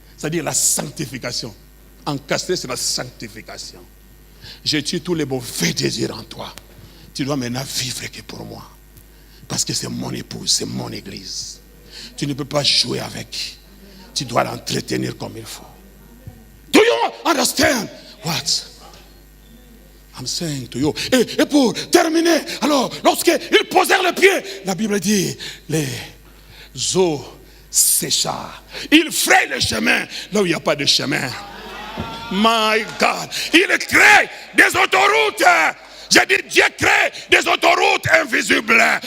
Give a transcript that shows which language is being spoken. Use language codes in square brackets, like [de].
[fr] c'est-à-dire la sanctification. Encastré, c'est la sanctification. Je tue tous les mauvais désirs en toi. Tu dois maintenant vivre que pour moi. Parce que c'est mon épouse, c'est mon église. Tu ne peux pas jouer avec. Tu dois l'entretenir comme il faut. [en] Do you understand what I'm saying to you? [fr] Et pour terminer, alors, lorsqu'ils posèrent le pied, la Bible dit, les eaux sécha. Il fraye le chemin là où il n'y a pas de chemin. [en] My God. [fr] Il crée des autoroutes. J'ai dit, Dieu crée des autoroutes invisibles.